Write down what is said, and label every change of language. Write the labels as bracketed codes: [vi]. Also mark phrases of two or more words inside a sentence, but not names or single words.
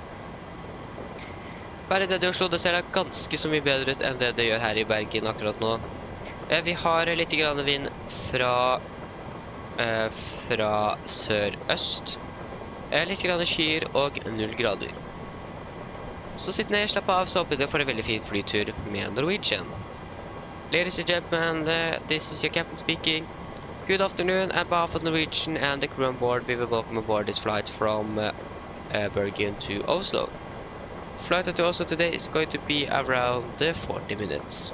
[no] Bare det i Oslo, det ser da ganske så mye bedre ut enn det det gjør her i Bergen akkurat nå. Vi har litt grann vind fra sør-øst. Litt grann skyer og 0 grader. Så sitt ned, slapp av, så håper dere får en veldig fin flytur med Norwegian. [en] Ladies and gentlemen, this is your captain speaking. Good afternoon, on behalf of Norwegian and the crew on board, we will welcome aboard this flight from Bergen to Oslo. Flight to Oslo today is going to be around 40 minutes.